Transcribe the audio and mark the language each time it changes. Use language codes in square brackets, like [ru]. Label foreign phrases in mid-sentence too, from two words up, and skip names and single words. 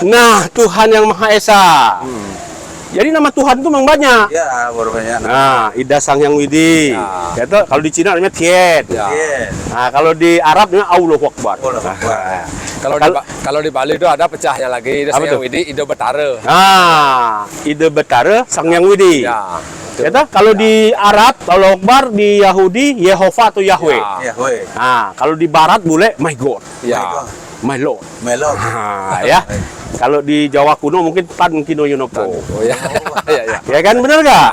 [id] Tuhan yang Maha Esa. Jadi nama Tuhan itu memang banyak. Ya, baru banyak. Nah, Ida Sang Hyang Widi. Ya. Itu kalau di Cina namanya Tiet. Ya. Nah, kalau di Arab namanya [ar] Allahu Akbar. Allahu Akbar. [id] Kalau- Kalau di Bali itu ada pecahnya lagi, Ida Apa Sang Hyang tuh? Widi, Ida Betara. Nah, Ide Betara Sang Hyang Widi. Ya. Ya toh? Kalau di Arab, [ar] Allahu Akbar, [id] di Yahudi, Yehova atau Yahweh. Ya. Yahweh, Nah, kalau di Barat boleh [en] My God, [id] Ya. [en] My Lord. Melon. [id] Nah, ya. Kalau di Jawa kuno mungkin Tan Kino Yonopo. Oh ya. Ya, ya. Ya kan, benar nggak?